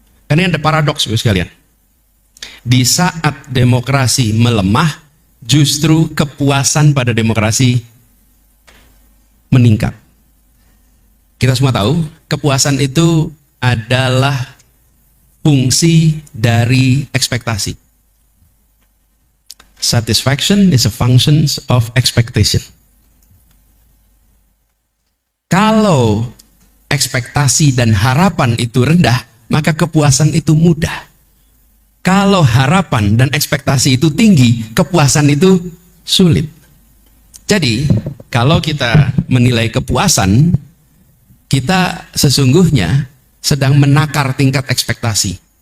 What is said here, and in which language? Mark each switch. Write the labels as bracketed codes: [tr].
[id] Karena ada paradoks sekalian. Di saat demokrasi melemah, justru kepuasan pada demokrasi meningkat. Kita semua tahu, kepuasan itu adalah fungsi dari ekspektasi. [en] Satisfaction is a function of expectation. [id] Kalau ekspektasi dan harapan itu rendah, maka kepuasan itu mudah. Kalau harapan dan ekspektasi itu tinggi, kepuasan itu sulit. Jadi, kalau kita menilai kepuasan, kita sesungguhnya sedang menakar tingkat ekspektasi.